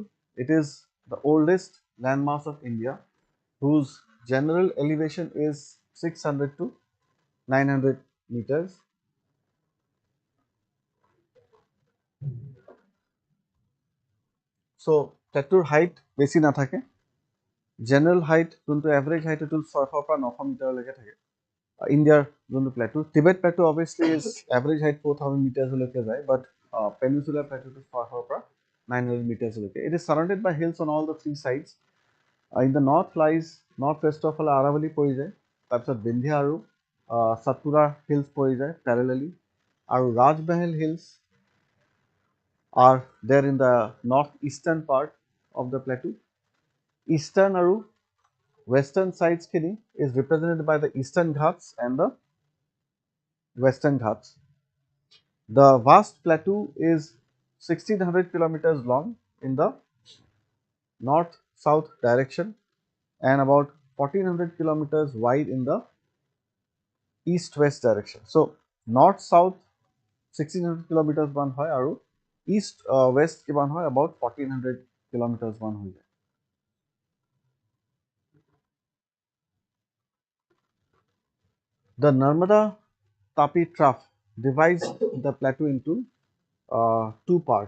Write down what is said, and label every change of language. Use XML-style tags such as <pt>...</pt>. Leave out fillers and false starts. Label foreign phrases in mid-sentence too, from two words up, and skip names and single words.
<en>It is the oldest landmass of India, whose general elevation is 600 to 900 meters. So plateau height</en> <as>বেছি নাথাকে,</as> <en>general height</en> <as>যোনটো</as> <en>average height</en> <as>এইটো 600 পৰা 900 মিটাৰলৈকে থাকে।</as> <en>Indiaৰ যোনটো plateau, Tibet plateau obviously is average height 4000 meters</en> <as>লৈকে যায়,</as> <en>but peninsular plateau to 600 পৰা 900 meters লৈকে। It is surrounded by hills on all the three sides. In the north lies northwest of Aravalli</en> <as>পৰি যায়, তাৰপিছত বিন্ধ্যা আৰু সাতপুৰা</as> <en>hills</en> <as>পৰি যায়</as> <en>parallelly, আৰু Rajmahal hills are there in the northeastern part of the plateau. Eastern আৰু western sides khini is represented by the Eastern Ghats and the Western Ghats. The vast plateau is 1600 kilometers long in the north-south direction and about 1400 kilometers wide in the east-west direction.</en> <as>So north-south 1600 kilometers মান হয় আৰু east-west কিমান হয় about 1400 kilometers মান হৈ যায়।</as> <en>The Narmada Tapi Trough divides the plateau into two parts.</en>